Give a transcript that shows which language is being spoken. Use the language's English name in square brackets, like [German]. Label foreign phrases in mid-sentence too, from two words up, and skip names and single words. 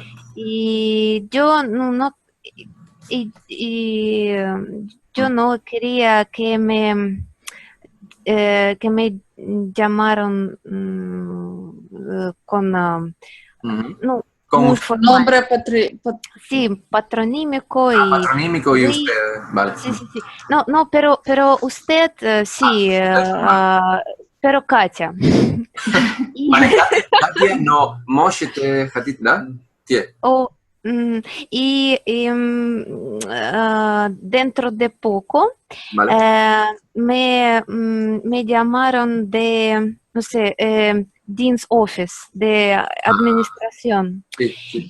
[Spanish] Y yo yo no quería que me llamaron con nombre patronímico patronímico y usted, vale. Sí. No, pero usted sí, pero Katya. Vale, Katya no [Russian] можете ходить, да? [Spanish] Y dentro de poco me llamaron de, no sé, Dean's Office, de administración. Sí.